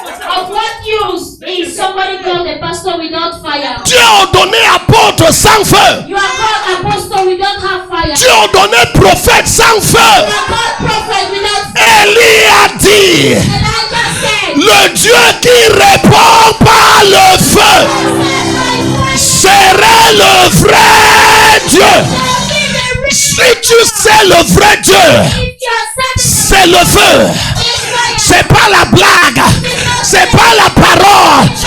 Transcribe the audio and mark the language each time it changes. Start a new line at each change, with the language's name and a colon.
English: Of what use is somebody called a pastor without fire?
French: Dieu a ordonné apôtre sans feu.
English: You are called apostle without have fire.
French: Dieu a ordonné prophète sans feu.
English: You are called prophet without fire.
French: Élie a dit,
English: Elijah said,
French: le Dieu qui répond par le feu serait le vrai Dieu. Si tu sais le vrai Dieu, c'est le feu. C'est pas la blague. C'est pas la parole.